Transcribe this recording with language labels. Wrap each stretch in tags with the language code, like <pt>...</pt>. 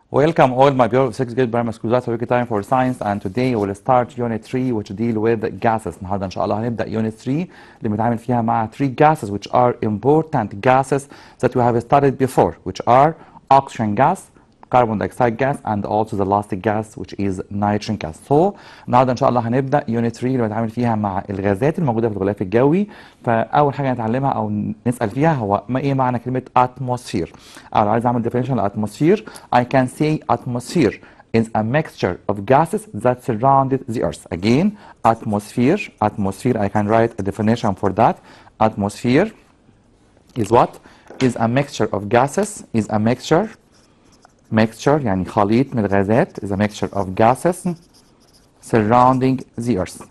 <en>Welcome all my beautiful 6th grade primary school. That's a week time for science, and today we'll start unit 3 which deal with gases.</en> <ar>النهارده ان شاء الله هنبدا</ar> <en>unit 3</en> <ar>اللي بنتعامل فيها مع</ar> <en>3 gases which are important gases that we have studied before, which are oxygen gas, carbon dioxide gas, and also the last gas which is nitrogen gas.</en> <ar>So النهارده ان شاء الله هنبدا unit 3 اللي بنتعامل فيها مع الغازات الموجوده في الغلاف الجوي. فاول حاجه نتعلمها او نسال فيها هو ايه معنى كلمه atmosphere. او لو عايز اعمل definition للاتموسفير</ar> <en>I can say atmosphere is a mixture of gases that surrounded the earth. Again, atmosphere I can write a definition for that. Atmosphere is what? Is a mixture of gases, is a mixture</en> <ar>يعني خليط من الغازات,</ar> <en>is a mixture of gases surrounding the earth.</en>